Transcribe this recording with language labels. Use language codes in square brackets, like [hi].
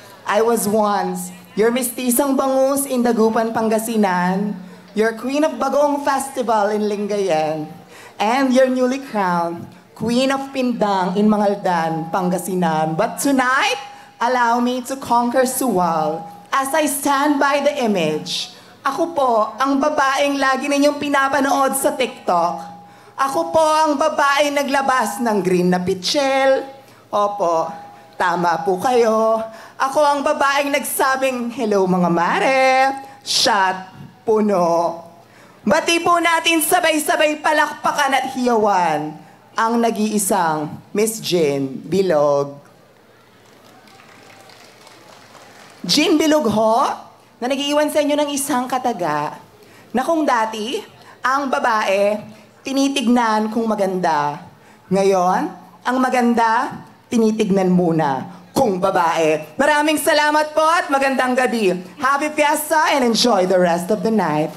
[en] I was once your [tl] mistisang bangus [en] in Dagupan, Pangasinan, your Queen of Bagoong Festival in Lingayen, and your newly crowned Queen of Pindang in Mangaldan, Pangasinan. But tonight, allow me to conquer Suwal as I stand by the image. [tl] Ako po ang babaeng lagi ninyong pinapanood sa TikTok. Ako po ang babaeng naglabas ng green na pichel. Opo, tama po kayo. Ako ang babaeng nagsabing, hello mga mare, shot, puno. Bati po natin sabay-sabay palakpakan at hiyawan ang nag-iisang Miss Jean Bilog. Jean Bilog ho, na nag-iwan sa inyo ng isang kataga na kung dati, ang babae, tinitignan kung maganda. Ngayon, ang maganda, tinitignan muna kung babae. Maraming salamat po at magandang gabi. [en] Happy Fiesta and enjoy the rest of the night.